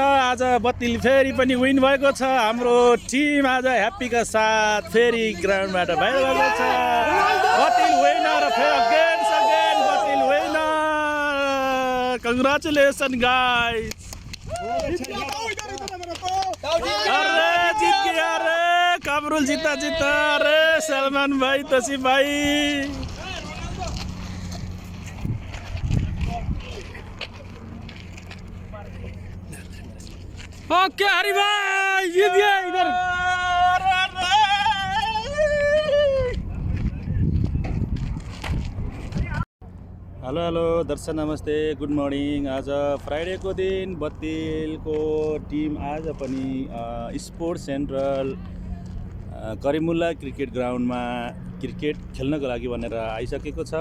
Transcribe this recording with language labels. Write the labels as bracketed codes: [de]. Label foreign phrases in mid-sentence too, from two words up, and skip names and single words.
[ne] आज बत्तिल फेरि पनि विन भएको छ। हाम्रो टिम आज ह्याप्पीका साथ फेरि ग्राउन्डबाट बाहिर गएको छ। [en] Battil winner again Battil winner. congratulations guys. [hi] अरे जित गया रे, कामरुल जीता रे, सलमान भाई, तसीफ भाई। ओके हरी भाई जीत गया इधर। [ne] हेलो दर्शक नमस्ते, [en] good morning. [ne] आज फ्राइडेको दिन बत्तिलको टिम आज पनि स्पोर्ट्स सेन्ट्रल करिमुल्ला क्रिकेट ग्राउन्डमा क्रिकेट खेल्नको लागि भनेर आइसकेको छ।